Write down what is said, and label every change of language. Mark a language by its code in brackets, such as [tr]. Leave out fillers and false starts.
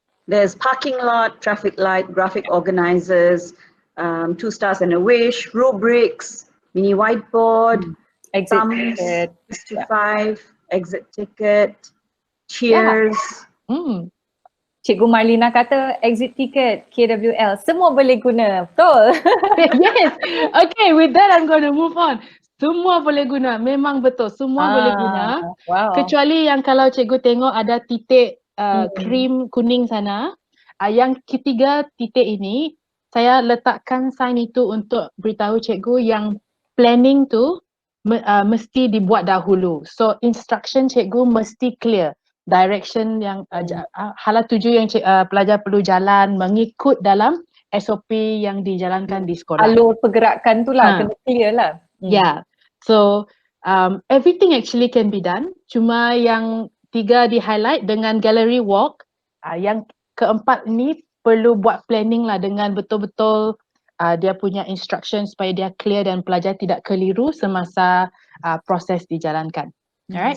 [en] There's parking lot, traffic light, graphic organizers, 2 stars and a wish, rubrics, mini whiteboard, exit ticket, 65, exit ticket, cheers. [ms] Cikgu Marlina kata exit ticket, KWL, semua boleh guna, betul? [en] Yes, okay, with that I'm going to move on. [ms] Semua boleh guna, memang betul, semua boleh guna. Wow. Kecuali yang kalau cikgu tengok ada titik krim kuning sana, yang ketiga titik ini, saya letakkan sign itu untuk beritahu cikgu yang planning tu mesti dibuat dahulu. So instruction cikgu mesti clear. Direction yang hala tuju yang pelajar perlu jalan mengikut dalam SOP yang dijalankan di sekolah. Alur pergerakan tu lah, kena clear lah. [en] Yeah, so everything actually can be done. [ms] Cuma yang 3 di highlight dengan gallery walk, yang keempat ni perlu buat planning lah dengan betul-betul dia punya instruction supaya dia clear dan pelajar tidak keliru semasa proses dijalankan. Alright.